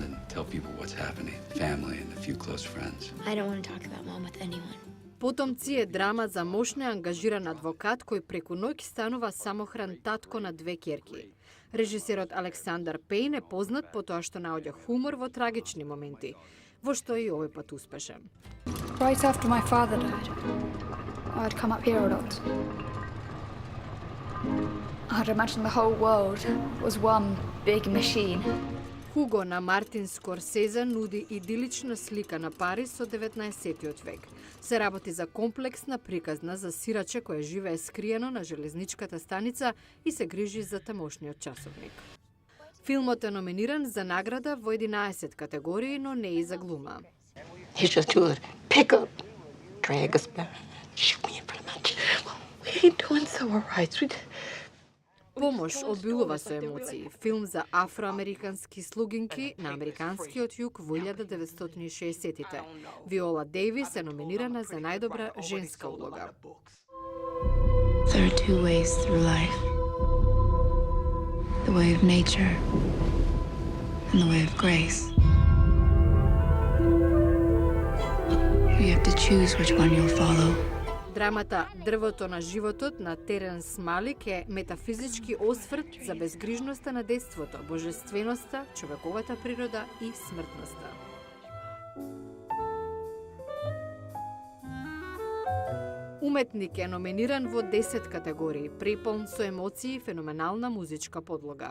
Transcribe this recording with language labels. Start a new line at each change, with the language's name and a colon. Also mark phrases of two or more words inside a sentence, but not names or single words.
English: tell people what's happening, family and a few close friends. I don't want to talk about Mom with anyone.
Macedonian: Потомци е драма за мощно ангажиран адвокат кој преку ноќ станува самохран татко на 2 ќерки. Режисерот Александар Пейн е познат по тоа што наоѓа хумор во трагични моменти, во што и овој пат успешен.
English: Right after my father died, I'd come up here a lot. I'd imagine the whole world was one big machine.
Macedonian: Хуго на Мартин Скорсезе нуди идилична слика на Париз од 19-тиот век. Се работи за комплексна приказна за сираче која живее скриено на железничката станица и се грижи за тамошниот часовник. Филмот е номиниран за награда во 11 категории, но не и за глума.
English: He's just too good. Pick up, drag us back, shoot me in front of my chair. We ain't doing so alright, sweet.
Macedonian: Помош обилува со емоции. Филм за афроамерикански слугинки на американскиот југ во 1960-тите. Виола Дейвис е номинирана за најдобра женска улога.
English: There are two ways through life. The way of nature and the way of grace. You have to choose which one you'll follow.
Macedonian: Драмата Дрвото на животот на Теренс Малик е метафизички осврт за безгрижноста на детството, божественоста, човековата природа и смртноста. Уметник е номиниран во 10 категории, преполн со емоции и феноменална музичка подлога.